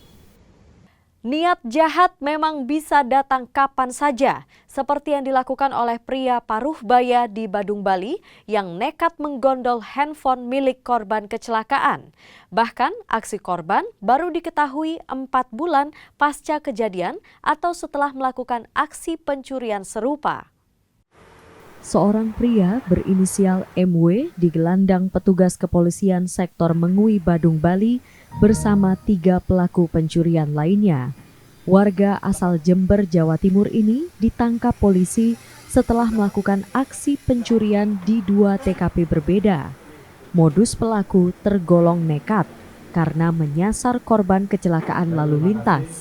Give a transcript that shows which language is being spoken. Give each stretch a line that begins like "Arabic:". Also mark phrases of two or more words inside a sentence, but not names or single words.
Indonesian: Niat jahat memang bisa datang kapan saja, seperti yang dilakukan oleh pria Paruhbaya di Badung, Bali yang nekat menggondol handphone milik korban kecelakaan. Bahkan aksi korban baru diketahui 4 bulan pasca kejadian atau setelah melakukan aksi pencurian serupa. Seorang pria berinisial MW digelandang petugas kepolisian sektor Mengui, Badung, Bali bersama 3 pelaku pencurian lainnya. Warga asal Jember, Jawa Timur ini ditangkap polisi setelah melakukan aksi pencurian di 2 TKP berbeda. Modus pelaku tergolong nekat karena menyasar korban kecelakaan lalu lintas.